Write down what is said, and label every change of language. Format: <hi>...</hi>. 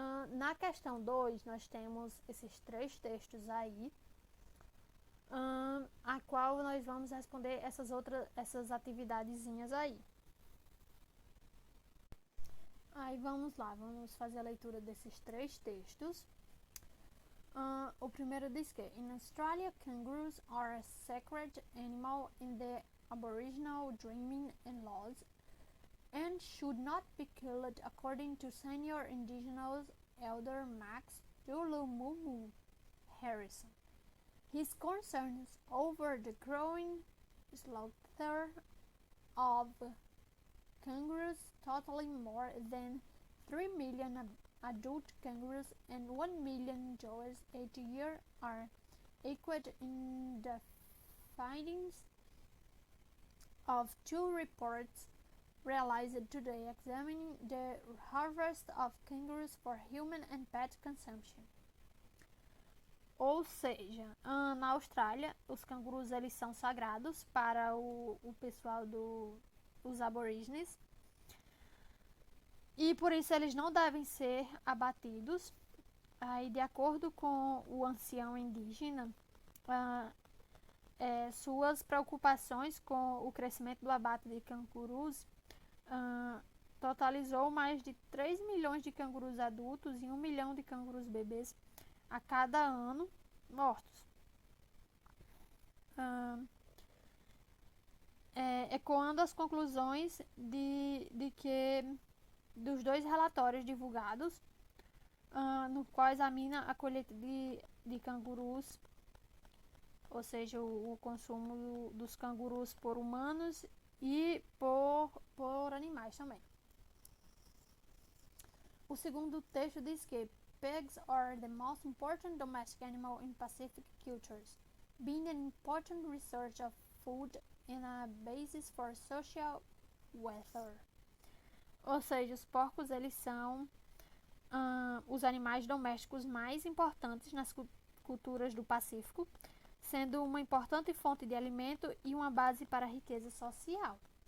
<pt>Na questão 2, nós temos esses 3 textos aí, a qual nós vamos responder essas atividadezinhas aí. Aí vamos lá, vamos fazer a leitura desses 3 textos. O primeiro diz que</pt> <en>in Australia, kangaroos are a sacred animal in the Aboriginal dreaming and laws and should not be killed according to senior Indigenous elder Max Dulumumu Harrison. His concerns over the growing slaughter of kangaroos, totaling more than 3 million adult kangaroos and 1 million joes each year, are equated in the findings of 2 reports realized today examining the harvest of kangaroos for human and pet consumption.</en> <pt>Ou seja, na Austrália, os cangurus eles são sagrados para o pessoal dos aborígenes e por isso eles não devem ser abatidos. Aí, de acordo com o ancião indígena, suas preocupações com o crescimento do abate de cangurus totalizou mais de 3 milhões de cangurus adultos e 1 milhão de cangurus bebês a cada ano mortos. Ecoando as conclusões de que dos 2 relatórios divulgados, no qual examina a colheita de cangurus, ou seja, o consumo dos cangurus por humanos e por animais também. O segundo texto diz que</pt> <en>pigs are the most important domestic animal in Pacific cultures, being an important research of food and a basis for social welfare.</en> <pt>Ou seja, os porcos eles são os animais domésticos mais importantes nas culturas do Pacífico, sendo uma importante fonte de alimento e uma base para a riqueza social.</pt>